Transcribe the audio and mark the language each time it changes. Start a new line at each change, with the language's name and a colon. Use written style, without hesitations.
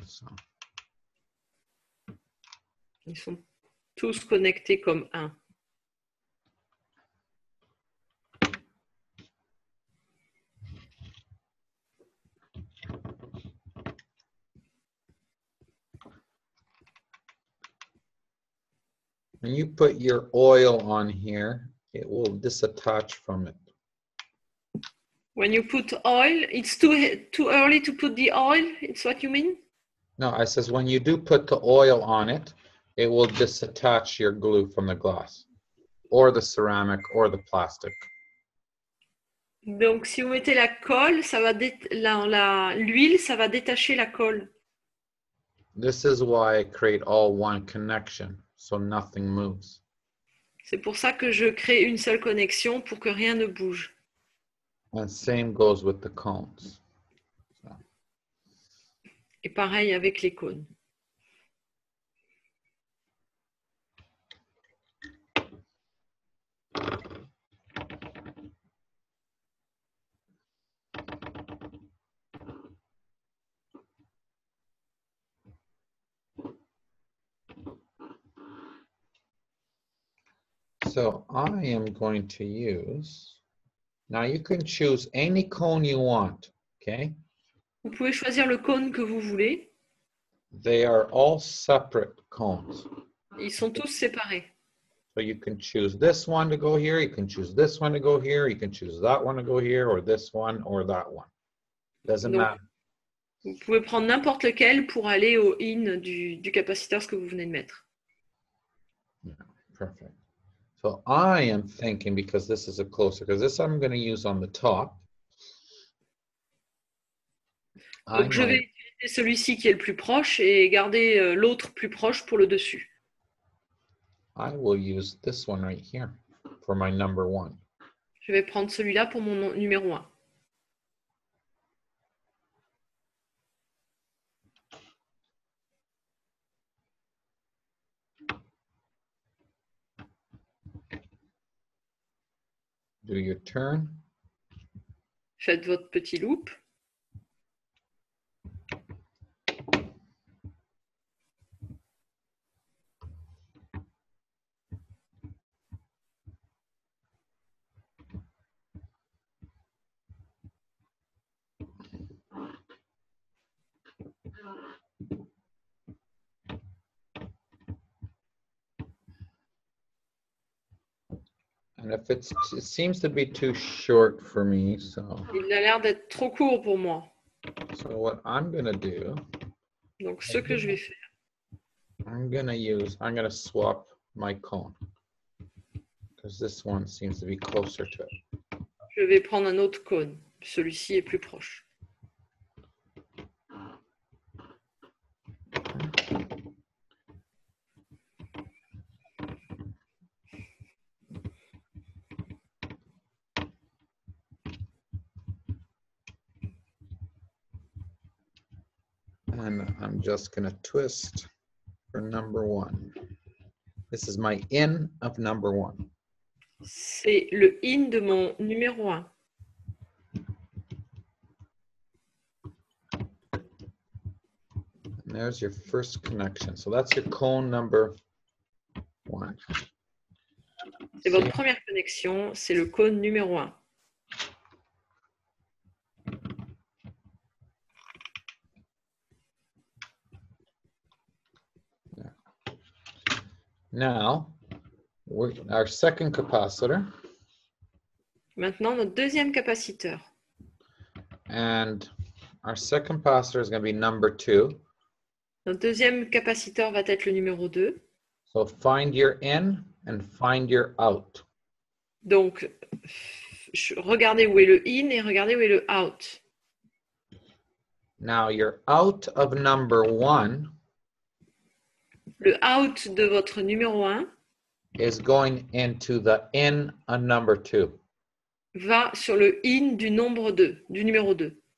English: So.
French: Ils sont tous connectés comme un.
English: When you put your oil on here, it will disattach from it. When you put oil, it's too early to put the oil. It's what you mean? No, I says when you do put the oil on it, it will disattach your glue from the glass or the ceramic or the plastic.
French: Donc, si vous mettez la colle, ça va l'huile, ça va détacher la colle.
English: This is why I create all one connection, so nothing moves.
French: C'est pour ça que je crée une seule connexion pour que rien ne bouge.
English: And same goes with the cones. So.
French: Et pareil avec les cônes.
English: So I am going to use, now you can choose any cone you want, okay?
French: Vous pouvez choisir le cône que vous voulez.
English: They are all separate cones.
French: Ils sont tous séparés.
English: So you can choose this one to go here, you can choose this one to go here, you can choose that one to go here, or this one or that one. Doesn't
French: Donc,
English: matter.
French: vous pouvez prendre n'importe lequel pour aller au in du capaciteur, ce que vous venez de mettre.
English: Perfect. So I am thinking, because this is a closer, because this I'm going to use on the top.
French: Donc, je vais utiliser celui-ci qui est le plus proche et garder l'autre plus proche pour le dessus.
English: I will use this one right here for my number 1.
French: Je vais prendre celui-là pour mon numéro 1.
English: Do your turn.
French: Faites votre petit loop.
English: And if it seems to be too short for me, so.
French: Il a l'air d'être trop court pour moi.
English: So what I'm going to do.
French: Donc, ce que je vais faire.
English: I'm going to swap my cone. Because this one seems to be closer to it.
French: Je vais prendre un autre cône. Celui-ci est plus proche.
English: And I'm just going to twist for number 1. This is my in of number 1.
French: C'est le in de mon numéro 1.
English: And there's your first connection. So that's your cone number 1.
French: C'est votre première connexion, c'est le cône numéro 1.
English: Now, our second capacitor.
French: Maintenant, notre deuxième capaciteur.
English: And our second capacitor is going to be number 2.
French: Notre deuxième capaciteur va être le numéro 2.
English: So find your in and find your out.
French: Donc, regardez où est le in et regardez où est le out.
English: Now, your out of number 1
French: le out de votre numéro 1
English: is going into the in of number 2.
French: Va sur le in du nombre 2, du numéro 2.